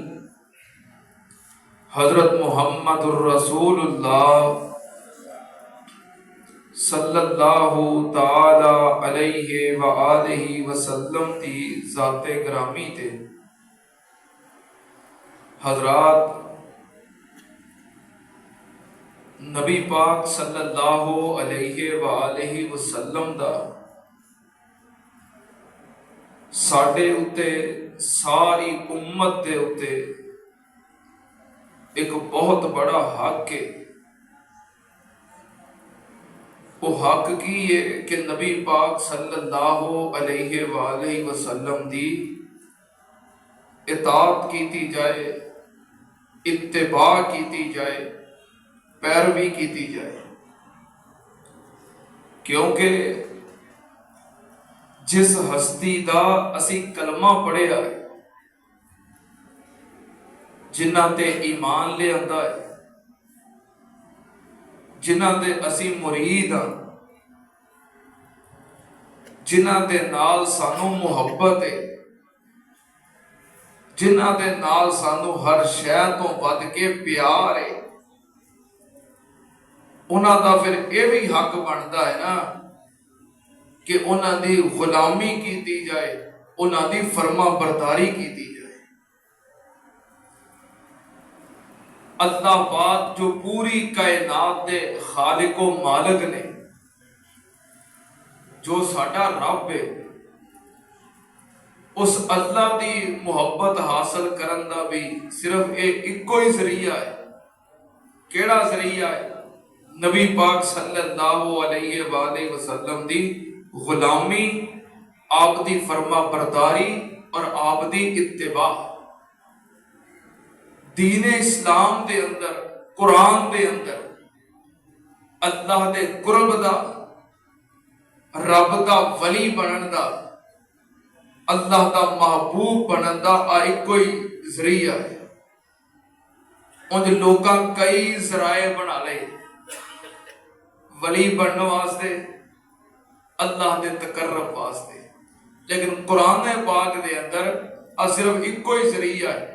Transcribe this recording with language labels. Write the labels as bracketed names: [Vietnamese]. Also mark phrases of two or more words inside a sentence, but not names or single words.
[Punjabi] حضرت محمد الرسول اللہ [Arabic] صلی اللہ تعالی علیہ وآلہ وسلم [Punjabi] دی ذات گرامی تے حضرات نبی پاک [Arabic] صلی اللہ علیہ وآلہ وسلم [Punjabi] دا ساڈے اتے ساری امت دے اتے ایک بہت بڑا حق ہے وہ حق کی ہے کہ نبی پاک [Arabic] صلی اللہ علیہ وآلہ وسلم [Punjabi] دی اطاعت کیتی جائے اتباع کیتی جائے پیروی کیتی جائے کیونکہ جس ہستی دا اسی کلمہ پڑھیا ہے جنہ تے ایمان لے آندا ہے جنہ دے اسی مرید ہاں جنہ دے نال سانو محبت ہے جنہ دے نال سانو ہر شے تو ود کے پیار ہے انہاں دا پھر [Urdu] یہ بھی حق بنتا ہے [Punjabi] نا کہ انہاں دی غلامی کیتی جائے انہاں دی فرما برداری کیتی جائے اللہ پاک جو پوری کائنات دے خالق و مالک نے جو ساڈا رب ہے اس اللہ دی محبت حاصل کرن دا بھی صرف ایک ہی ذریعہ ہے کیڑا ذریعہ ہے؟ نبی پاک [Arabic] صلی اللہ علیہ وآلہ وسلم [Punjabi] دی غلامی، آپ دی فرما برداری اور آپ دی اتباع۔ دین اسلام دے اندر، قرآن دے اندر اللہ دے قرب دا، رب دا ولی بنن دا، اللہ دا محبوب بنن دا ایک کوئی ذریعہ ہے۔ ان لوگاں کئی ذرائع بنا لے ولی بننے واسطے، اللہ دے تقرب واسطے، لیکن قرآن پاک دے اندر صرف ایک کوئی ذریعہ ہے۔